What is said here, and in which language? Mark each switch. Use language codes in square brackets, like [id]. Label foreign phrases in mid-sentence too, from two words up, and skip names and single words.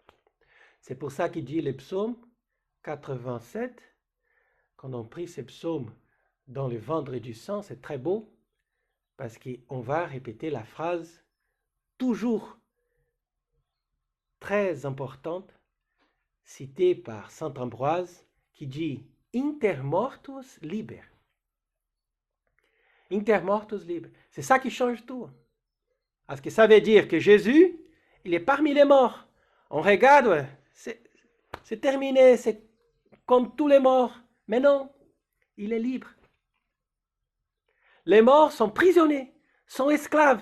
[fr] C'est pour ça qu'il dit le psaume 87, quand on prie ces psaumes dans le Vendredi du Sang, c'est très beau, parce qu'on va répéter la phrase toujours très importante, citée par saint Ambroise, qui dit « [la] Inter mortus liber ». Inter mortus liber. [fr] C'est ça qui change tout. Parce que ça veut dire que Jésus, il est parmi les morts. On regarde, c'est terminé, c'est comme tous les morts. Mais non, il est libre. Les morts sont prisonniers, sont esclaves.